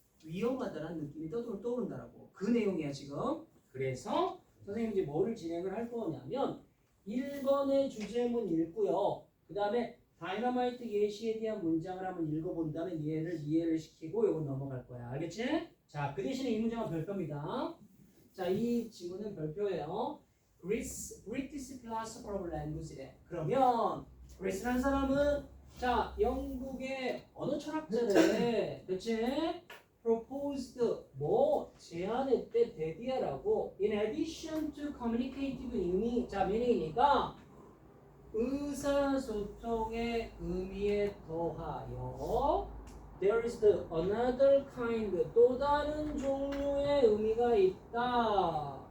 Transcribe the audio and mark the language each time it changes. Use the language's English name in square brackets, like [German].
[Korean] 위험하다라는 느낌이 떠오른다라고. 그 내용이야 지금. 그래서 선생님이 이제 뭐를 진행을 할 거냐면 1번의 주제문 읽고요. 그 다음에 다이너마이트 예시에 대한 문장을 한번 읽어본 다음에 얘를 이해를 시키고 요건 넘어갈 거야. 알겠지? 자, 그 대신에 이 문장은 별표입니다. 자, 이 지문은 별표예요. [English] British philosopher of language래. [Korean] 그러면 그리스라는 사람은 자 영국의 언어 철학자래. 그치? proposed 뭐 제안했대 대디하라고. [English] In addition to communicative meaning [Korean] 자 meaning이니까 의사소통의 의미에 더하여 [English] there is another kind [Korean] 또 다른 종류의 의미가 있다.